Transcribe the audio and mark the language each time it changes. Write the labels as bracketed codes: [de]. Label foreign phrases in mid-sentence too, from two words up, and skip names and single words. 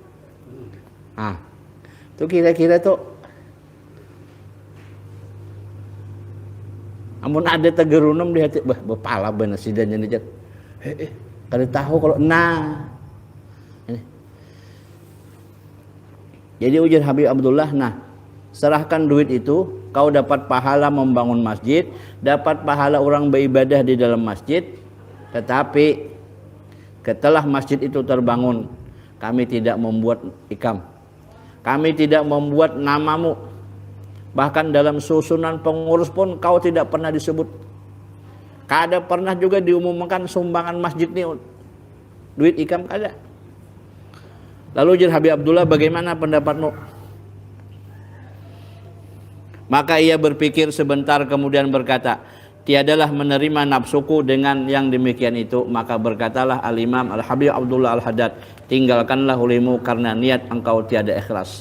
[bjn] Tuh kira-kira tuh amun ada tegerunum di hati, bepala bener sidan jadi kada tahu kalau ini. [id] Jadi ujar Habib Abdullah, serahkan duit itu, kau dapat pahala membangun masjid, dapat pahala orang beribadah di dalam masjid. Tetapi setelah masjid itu terbangun, kami tidak membuat ikam, kami tidak membuat namamu. Bahkan dalam susunan pengurus pun kau tidak pernah disebut. [bjn] Kada pernah juga diumumkan sumbangan masjid ini duit ikam, kada. [id] Lalu ujar Habib Abdullah, bagaimana pendapatmu? Maka ia berpikir sebentar kemudian berkata, tiadalah menerima nafsuku dengan yang demikian itu. Maka berkatalah Al-Imam Al-Habib Abdullah Al-Haddad, tinggalkanlah olehmu karena niat engkau tiada ikhlas.